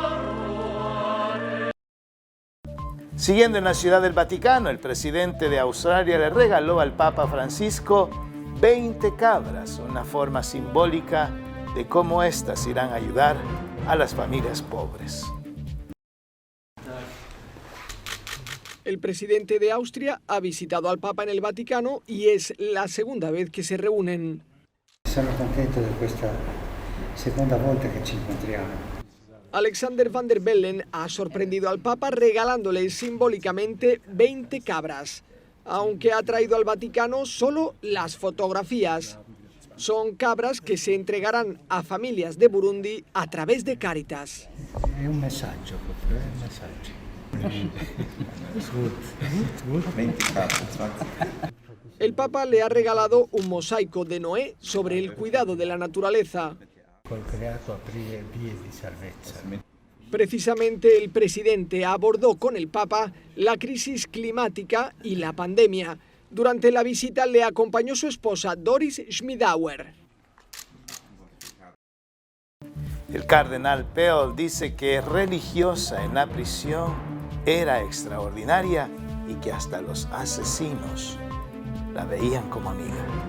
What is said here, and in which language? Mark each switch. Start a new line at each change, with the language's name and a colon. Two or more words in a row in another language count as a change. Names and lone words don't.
Spanish: Siguiendo en la Ciudad del Vaticano, el presidente de Australia le regaló al Papa Francisco 20 cabras, una forma simbólica de cómo éstas irán a ayudar a las familias pobres. El presidente de Austria ha visitado al Papa en el Vaticano y es la segunda vez que se reúnen.
Italian: Sono contento di questa seconda volta che ci incontriamo.
Spanish: Alexander Van der Bellen ha sorprendido al Papa regalándole simbólicamente 20 cabras, aunque ha traído al Vaticano solo las fotografías. Son cabras que se entregarán a familias de Burundi a través de Caritas.
Italian: È un messaggio proprio, è un messaggio.
Spanish: El Papa le ha regalado un mosaico de Noé sobre el cuidado de la naturaleza.
Italian: Col creato aprire vie di salvezza.
Spanish: Precisamente el presidente abordó con el Papa la crisis climática y la pandemia. Durante la visita le acompañó su esposa Doris Schmidauer. El cardenal Pell dice que religiosa en la prisión era extraordinaria y que hasta los asesinos la veían como amiga.